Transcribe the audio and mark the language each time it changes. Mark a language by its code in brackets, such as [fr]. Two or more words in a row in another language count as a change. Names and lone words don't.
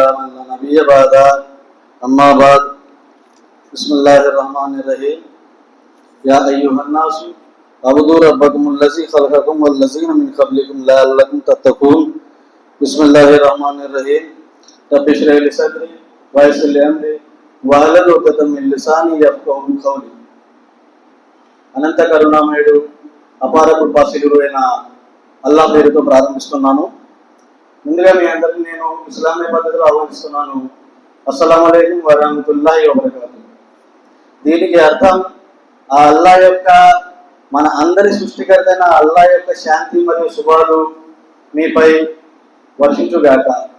[ar] من لا نبي بعده أما بعد بسم الله الرحمن الرحيم يا أيها الناس اعبدوا ربكم الذي خلقكم والذين من قبلكم لعلكم تتقون بسم الله الرحمن الرحيم رب اشرح لي صدري ويسر لي أمري واحلل عقدة من لساني يفقهوا قولي. [te] అనంత కరుణామయుడు అపార కృపాశీలుడు అయిన అల్లా పేరుతో ప్రారంభిస్తున్నాను. ముందుగా మీ అందరికీ నేను ఇస్లామీ పద్ధతిలో ఆహ్వానిస్తున్నాను. [ar] السلام عليكم ورحمة الله وبركاته. [te] దీనికి అర్థం ఆ అల్లా యొక్క మన అందరి సృష్టికర్త అయిన అల్లా యొక్క శాంతి మరియు శుభాలు మీపై వర్షించుగాక.